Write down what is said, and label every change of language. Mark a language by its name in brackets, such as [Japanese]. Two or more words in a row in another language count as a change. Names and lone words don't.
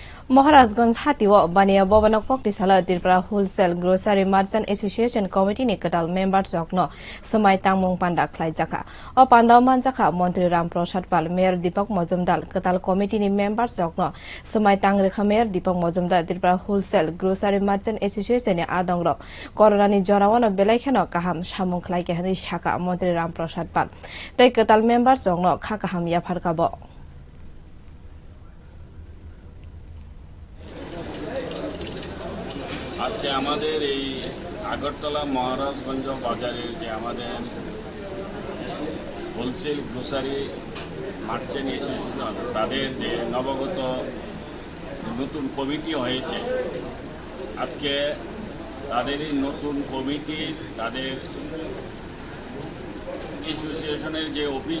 [Kok Borok] Maharashganj Hatiwa Bania Bobana Koktisala Tirpra Wholesale Grocery Merchant Association Committee ni Ketal members Jokno Samai Tangmung Panda Klai Jaka O Panda Manjaka Montri Ram Prasad Pal Mayor Deepak Majumdar Ketal Committee ni members Jokno Samai Tangrekha Mayor Deepak Majumdar Tirpra Wholesale Grocery Merchant Association ni Adongro Kororani Jorawana Belaikhano Kaham Samung Klai Kehani Shaka Montri Ram Prasad Pal Tai Ketal members Jokno Khakaham Yapharkabo [Bangla] আজকে আমাদের এই আগরতলা মহারাজগঞ্জ বাজারের যে আমাদের হোলসেল গ্রোসারি মার্চেন্ট অ্যাসোসিয়েশন তাদের যে নবগত নতুন কমিটি হয়েছে আজকে তাদের এই নতুন কমিটি তাদের অ্যাসোসিয়েশনের যে অফিস